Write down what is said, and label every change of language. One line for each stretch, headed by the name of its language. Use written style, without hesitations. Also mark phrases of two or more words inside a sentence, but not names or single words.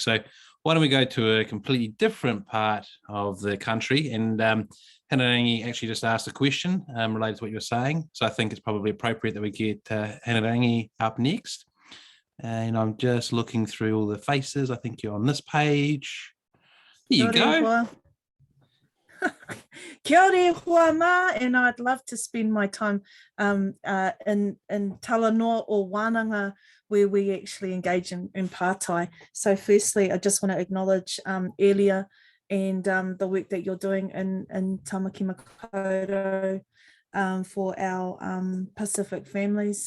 English: So why don't we go to a completely different part of the country, and Hinerangi actually just asked a question related to what you were saying. So I think it's probably appropriate that we get Hinerangi up next. And I'm just looking through all the faces. I think you're on this page. There you go.
Māori: Kia ora hoa ma,
English: and I'd love to spend my time in Talanoa or Wānanga, where we actually engage in pātai. So firstly, I just want to acknowledge Elia and the work that you're doing in Tamaki Makaurau for our Pacific families.